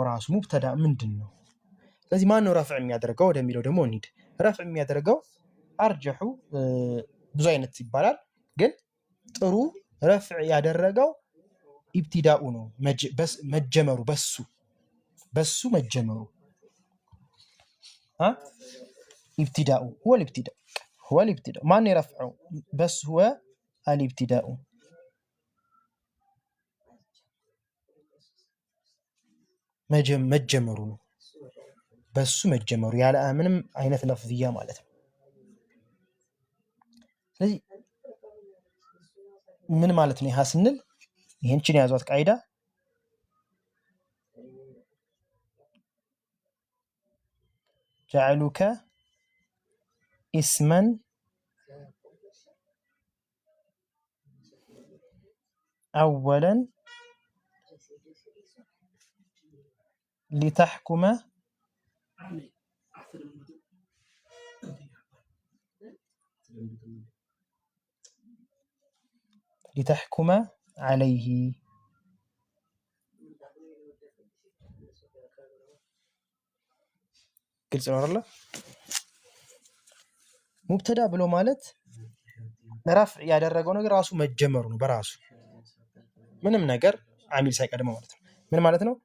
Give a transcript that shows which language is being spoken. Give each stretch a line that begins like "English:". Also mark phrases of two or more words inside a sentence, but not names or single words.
Amharic: ራሱ ሙብተዳ ምንድነው? ስለዚህ ማን ነው ረፍዕ የሚያደርገው ወደሚለው ደግሞ እንሂድ። ረፍዕ የሚያደርገው አርጀሑ ብዙ አይነት ይባላል፣ ግን ጥሩ ረፍዕ ያደረገው ኢብቲዳኡ ነው፣ መጀመሩ በሱ መጀመሩ ኢብቲዳኡ
Arabic: هو الابتداء
Amharic: ማን የረፍዐው በስ
Arabic: هو الابتداء
Amharic: መጀመሩ ነው፣ በሱ መጀመሩ ያለ ምንም አይነት ለፍዝያ ማለት ነው። ስለዚህ ምን ማለት ነው ይሄ ስንል ይሄንችን ያዟት ቃይዳ جعلك
Arabic: اسما أولا لتحكم عليه
Amharic: ግልጽ ነው አይደል? ሙብተዳ ብሎ ማለት ረፍዕ ያደረገው ነገር ራሱ መጀመሩ ነው፣ በራሱ ምንም ነገር አሚል ሳይቀድመው ማለት ነው። ምን ማለት ነው?